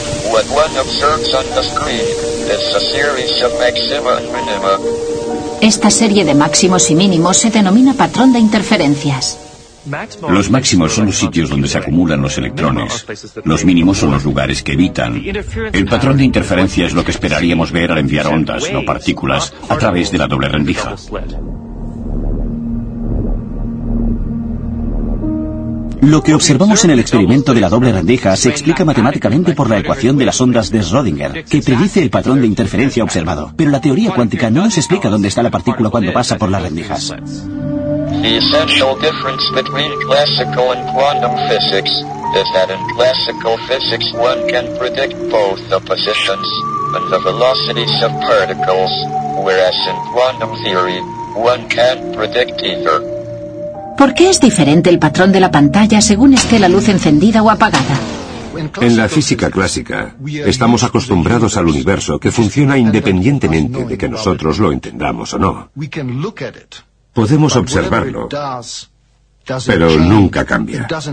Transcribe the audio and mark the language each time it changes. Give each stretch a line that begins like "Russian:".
English: What one observes on the screen is a series of maxima and minima.
Spanish: Esta serie de máximos y mínimos se denomina patrón de interferencias. Los máximos son los sitios donde se acumulan los electrones. Los mínimos son los lugares que evitan. El patrón de interferencia es lo que esperaríamos ver al enviar ondas, no partículas, a través de la doble rendija. Lo que observamos en el experimento de la doble rendija se explica matemáticamente por la ecuación de las ondas de Schrödinger, que predice el patrón de interferencia observado. Pero la teoría cuántica no nos explica dónde está la partícula cuando pasa por las rendijas.
English: The essential difference between classical and quantum physics is that in classical physics one can predict both the positions and the velocities of particles, whereas in quantum theory one can't predict either.
Spanish: ¿Por qué es diferente el patrón de la pantalla según esté la luz encendida o apagada? En la física clásica, estamos acostumbrados al universo que funciona independientemente de que nosotros lo entendamos o no. Podemos observarlo, pero nunca cambia.